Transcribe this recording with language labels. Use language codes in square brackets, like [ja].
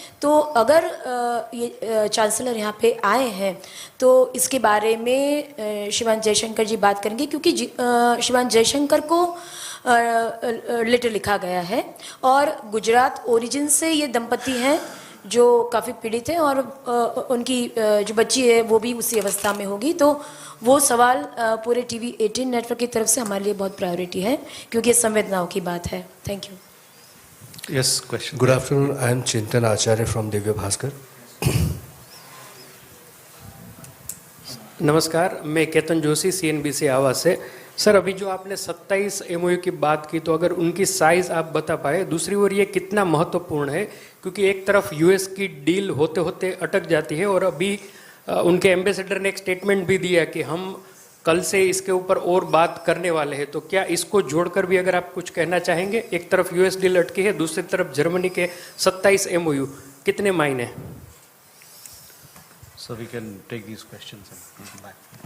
[hi] तो अगर ये चांसलर यहाँ पे आए हैं तो इसके बारे में श्रीमान जयशंकर जी बात करेंगे, क्योंकि श्रीमान जयशंकर को लेटर लिखा गया है और गुजरात ओरिजिन से ये दंपति हैं जो काफ़ी पीड़ित हैं और उनकी जो बच्ची है वो भी उसी अवस्था में होगी। तो वो सवाल पूरे टीवी18 नेटवर्क की तरफ से हमारे लिए बहुत प्रायोरिटी है, क्योंकि ये संवेदनाओं की बात है। [en] Thank you. Yes, question. Good afternoon. I am Chintan Acharya from Divya Bhaskar. [hi] नमस्कार, मैं केतन जोशी CNBC आवाज से। सर, अभी जो आपने 27 MOU की बात की, तो अगर उनकी साइज आप बता पाए। दूसरी ओर ये कितना महत्वपूर्ण है, क्योंकि एक तरफ US की डील होते होते अटक जाती है और अभी उनके एम्बेसडर ने एक स्टेटमेंट भी दिया कि हम कल से इसके ऊपर और बात करने वाले हैं। तो क्या इसको जोड़कर भी अगर आप कुछ कहना चाहेंगे? एक तरफ US डील अटकी है, दूसरी तरफ जर्मनी के 27 MOU, कितने मायने? [en] So we can take these questions and come back.